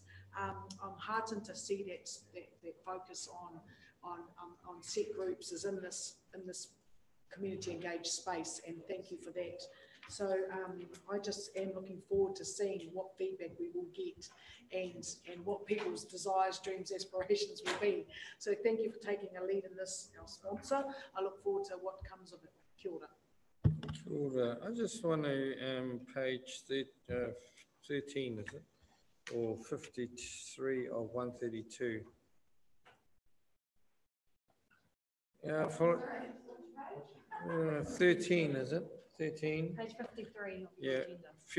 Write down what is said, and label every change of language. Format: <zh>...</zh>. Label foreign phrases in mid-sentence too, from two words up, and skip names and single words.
<en>I'm heartened to see that focus on set groups is in this community engaged space, and thank you for that. So I just am looking forward to seeing what feedback we will get and what people's desires, dreams, aspirations will be. So thank you for taking a lead in this, our sponsor. I look forward to what comes of it.</en> <mi>Kia ora. Kia ora.</mi> <en>I just want to page 13, is it? Or 53 of 132. Yeah, for 13, is it? 13. Page 53 of the</en>